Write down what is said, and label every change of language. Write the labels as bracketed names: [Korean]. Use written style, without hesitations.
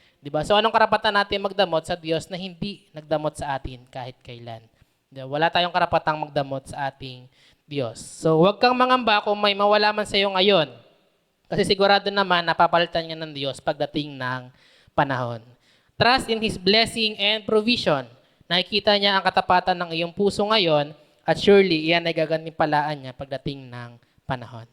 [Filipino] Diba? So anong karapatan natin magdamot sa Diyos na hindi nagdamot sa atin kahit kailan? Diba? Wala tayong karapatang magdamot sa ating Diyos. So huwag kang mangamba kung may mawala man sa iyo ngayon. Kasi sigurado naman napapalitan niya ng Diyos pagdating ng panahon. [English] Trust in His blessing and provision. [Filipino] Nakikita niya ang katapatan ng iyong puso ngayon at surely iyan ay gagantimpalaan niya pagdating ng panahon.